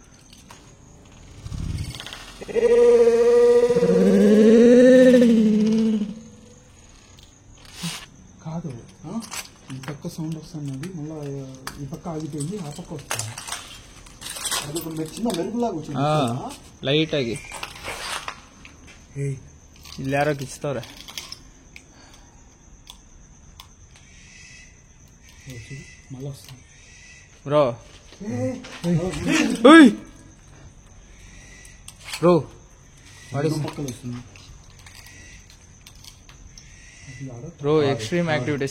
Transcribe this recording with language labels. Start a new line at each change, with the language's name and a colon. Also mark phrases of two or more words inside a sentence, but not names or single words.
Telugu: కాదు ఈ పక్క సౌండ్ వస్తున్నది, మళ్ళీ ఈ పక్క ఆగిపోయింది, ఆ పక్క వస్తుంది. అది ఒక చిన్న మెరుగులాగా వచ్చింది.
Kannada: ಲೈಟ್ ಆಗಿ ಇಲ್ಲಿ ಯಾರೋ ಕಿಚ್ತವ್ರೆ.
Telugu: మళ్ళీ వస్తుంది
English: bro bro
Telugu: పక్కన వస్తుంది.
English: bro extreme activities.